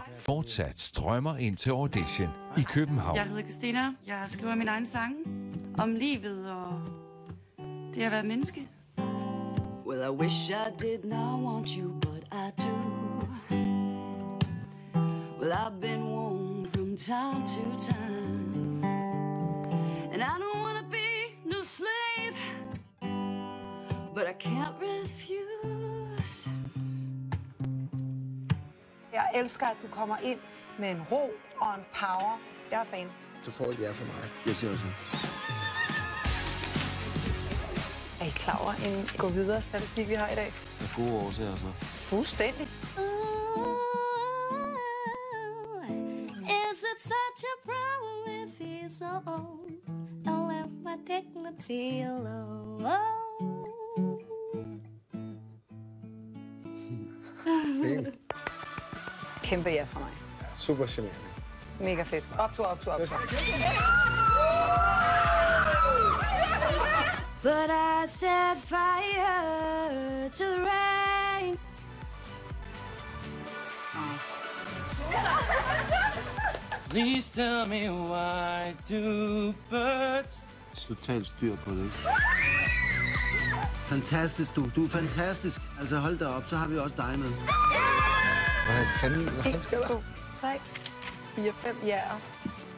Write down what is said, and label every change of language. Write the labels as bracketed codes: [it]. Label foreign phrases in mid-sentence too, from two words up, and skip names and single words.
[da] fortsat strømmer ind til audition i København. Jeg hedder Christina. Jeg skriver min egen sang om livet og det at være menneske. [en] Well, I wish I did not want you, but I do. Well, I've been warned from time to time, and I don't want to be no slave, but I can't refuse. [da] Jeg elsker, at du kommer ind med en ro og en power. Jeg er fan. Du får et ja for mig. Jeg siger også. Er I klar over en gå videre statistik, vi har i dag? Af gode årsager, så. Fuldstændig. [en] Is it such a problem if he's so old? I left my dignity alone. [da] Kæmpe ja for mig. Super charmerende. Mega fedt. Optur. [en] But I set fire to the rain. Please tell me why do birds... [da] Totalt styr på det, ikke? Fantastisk, du. Du er fantastisk. Altså, hold da op, så har vi også dig med. Hvad fanden sker der? 1, 2, 3, 4, 5 jæger.